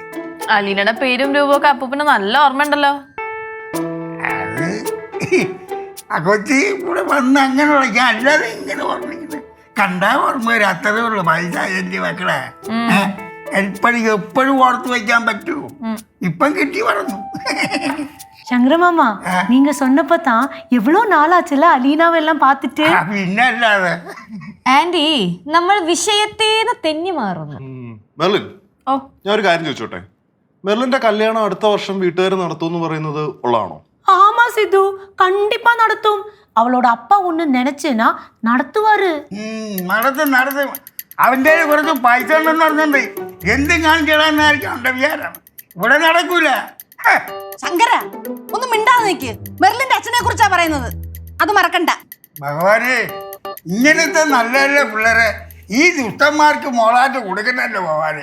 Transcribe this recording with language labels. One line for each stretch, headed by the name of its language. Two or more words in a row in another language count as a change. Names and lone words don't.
Malayalam: അലീനയുടെ പേരും രൂപമൊക്കെ അപ്പൂപ്പിന് നല്ല ഓർമ്മ ഉണ്ടല്ലോ. അത് ആ കൊച്ചി ഇവിടെ വന്ന് അങ്ങനെ വിളിക്കാൻ, അല്ലാതെ ഇങ്ങനെ ഓർമ്മിക്കുന്നത് കണ്ടാ ഓർമ്മ വരും. അത്രേ ഉള്ളു. പൈസ മക്കളെ എപ്പോഴും ഓർത്ത് വയ്ക്കാൻ പറ്റൂ. ഇപ്പം കിട്ടി പറഞ്ഞു.
Tamil: சங்கரமாமா, நீங்க சொன்னப்பதான் எவ்வளவு நாளாச்சுல அலீனாவெல்லாம் பார்த்துட்டு.
Malayalam: പിന്നെ അല്ലാതെ ആന്റി, നമ്മൾ വിഷയത്തേന്ന് തെന്നി മാറുന്നു. മെർലിൻ, ഞാൻ ഒരു കാര്യം ചോദിച്ചോട്ടെ. മെർലിന്റെ കല്യാണം അടുത്ത വർഷം വീട്ടുകാർ നടത്തുമെന്ന് പറയുന്നത് ഉള്ളതാണോ?
Tamil: ஆமா சித்து, கண்டிப்பா நடத்தும். அவளோட அப்பா ஒண்ணு நினைச்சேனா നടത്തുവാര്.
Malayalam: നടത്തും. അവന്റെ കുറച്ച് പൈസ ഉണ്ടെന്ന് പറഞ്ഞിട്ടുണ്ട്. എന്തും കാണിച്ചിടാന്നായിരിക്കും അവന്റെ വിചാരം. ഇവിടെ നടക്കൂല. ശങ്കര, ഒന്ന് മിണ്ടാതെ നിൽക്ക്. മെർലിന്റെ അച്ഛനെ കുറിച്ചാ പറയുന്നത്, അത് മറക്കണ്ട. ഭഗവാനെ, ഇങ്ങനത്തെ നല്ല നല്ല പിള്ളേരെ ഈ ദുഷ്ടന്മാർക്ക് മോളായിട്ട് കൊടുക്കണല്ലോ ഭഗവാനെ.